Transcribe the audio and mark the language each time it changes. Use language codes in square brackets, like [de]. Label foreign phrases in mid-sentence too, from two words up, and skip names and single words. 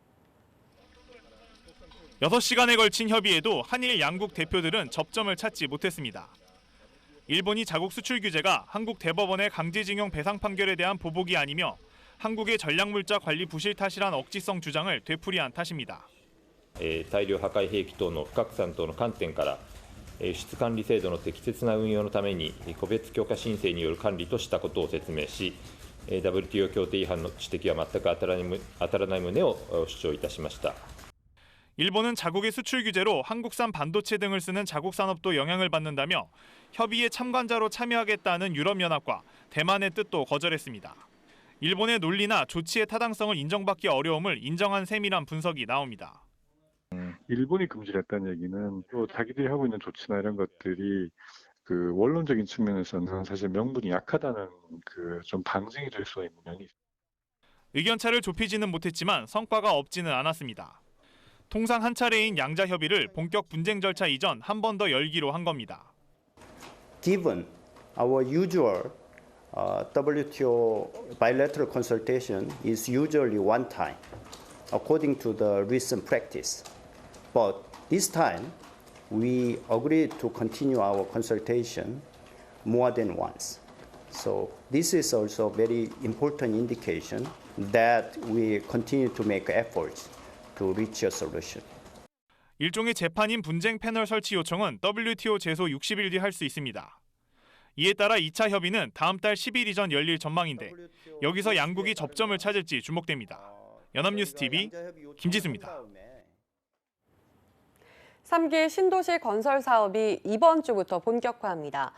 [ko] 6시간에 걸친 협의에도 한일 양국 대표들은 접점을 찾지 못했습니다. 일본이 자국 수출 규제가 한국 대법원의 강제징용 배상 판결에 대한 보복이 아니며 한국의 전략물자 관리 부실 탓이란 억지성 주장을 되풀이한 탓입니다. [ja] 大量破壊兵器等の不拡散等の観点から輸出管理制度の適切な運用のために個別許可申請による管理としたことを説明し WTO 協定違反の指摘は全く当たらない旨を主張いたしました。 [ko] 일본은 자국의 수출 규제로 한국산 반도체 등을 쓰는 자국 산업도 영향을 받는다며 협의에 참관자로 참여하겠다는 유럽연합과 대만의 뜻도 거절했습니다. 일본의 논리나 조치의 타당성을 인정받기 어려움을 인정한 셈이란 분석이 나옵니다. 일본이 금지를 했다는 얘기는 또 자기들이 하고 있는 조치나 이런 것들이 그 원론적인 측면에서는 사실 명분이 약하다는 그 좀 방증이 될 수 있는 면이 있습니다. 의견차를 좁히지는 못했지만 성과가 없지는 않았습니다. 통상 한 차례인 양자 협의를 본격 분쟁 절차 이전 한 번 더 열기로 한 겁니다. [en] Given our usual WTO bilateral consultation is usually one time, according to the recent practice. But this time, we agreed to continue our consultation more than once. So this is also a very important indication that we continue to make efforts to reach a solution. [ko] 일종의 재판인 분쟁 패널 설치 요청은 WTO 제소 60일 뒤 할 수 있습니다. 이에 따라 2차 협의는 다음 달 10일 이전 열릴 전망인데 여기서 양국이 접점을 찾을지 주목됩니다. 연합뉴스TV 김지수입니다. 3기 신도시 건설 사업이 이번 주부터 본격화합니다.